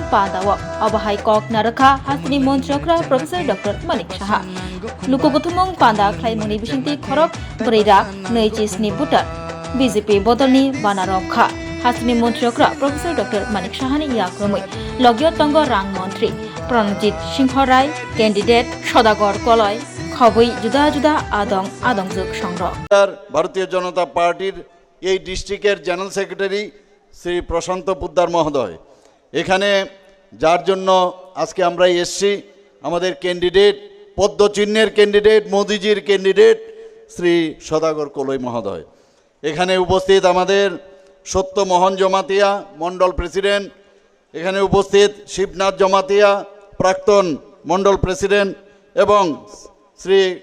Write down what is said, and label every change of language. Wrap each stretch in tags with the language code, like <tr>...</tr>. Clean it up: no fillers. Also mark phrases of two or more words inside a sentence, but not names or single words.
<trp>पान्दाव अबहाय कक नारखा हास्तिनि मन्त्रियकरा प्रोफेसर डॉ मानिक साहा लोककुथुमं पान्दा खलायमंनि बिसिंथि खरक ब्रैरा नैजिस्नि भुटान बिजेपि बदलनि बाना रमखा हास्तिनि मन्त्रियकरा प्रोफेसर डॉ मानिक साहानि याक्रमै लगिय तंग रां मन्त्री प्रणजित सिंह राय कैंडिडेट सदागर कलय खबै जुदा आदंजुक संग्रह</trp> <bn>भारतीय जनता पार्टीर এই ডিস্ট্রিক্টের</bn> <en>general secretary</en> <bn>শ্রী প্রশান্ত পোদ্দার মহোদয় এখানে যার জন্য আজকে আমরা এসেছি আমাদের ক্যান্ডিডেট পদ্মচিহ্নের ক্যান্ডিডেট মোদিজির ক্যান্ডিডেট শ্রী সদাগর কলই মহোদয় এখানে উপস্থিত আমাদের সত্যমোহন জমাতিয়া মণ্ডল প্রেসিডেন্ট এখানে উপস্থিত শিবনাথ জমাতিয়া প্রাক্তন মণ্ডল প্রেসিডেন্ট এবং শ্রী</bn>